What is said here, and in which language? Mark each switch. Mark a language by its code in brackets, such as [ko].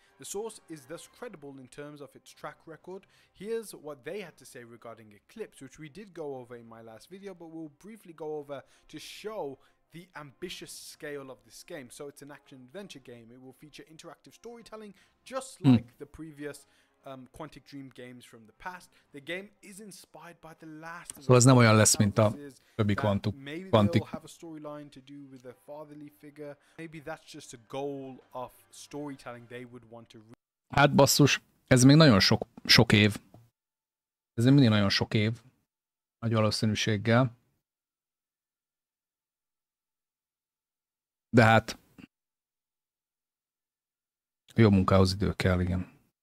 [en] The source is thus credible in terms of its track record. Here's what they had to say regarding Eclipse, which we did go over in my last video, but we'll briefly go over to show the ambitious scale of this game. So it's an action-adventure game. It will feature interactive storytelling, just like the previous Quantic Dream games from the past. The game is inspired by the last of [hu] Szóval ez nem olyan lesz, mint a többi Quantic. [en] Maybe they'll have a storyline to do with a fatherly figure. Maybe that's just a goal of storytelling they would want to. [hu] Hát basszus, ez még nagyon sok év. Ez még mindig nagyon sok év. Nagy valószínűséggel. De hát jó munkához idő kell, igen.